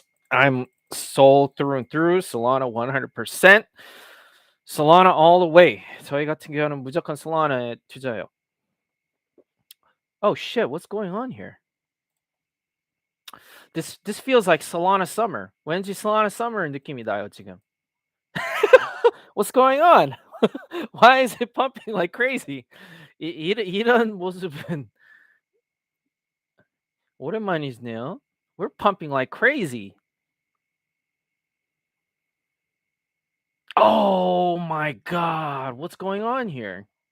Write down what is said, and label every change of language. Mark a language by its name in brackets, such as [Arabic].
[English] I'm Sol through and through. Solana 100%. Solana all the way. [Korean] 저희 같은 경우는 무조건 Solana에 투자해요. [English] Oh shit, what's going on here? This feels like Solana summer. [Korean] 왠지 Solana summer 느낌이 나요, 지금. [English] What's going on? Why is it pumping like crazy? [Korean] 이런 모습은 오랜만이네요. [English] We're pumping like crazy. Oh my god, what's going on here?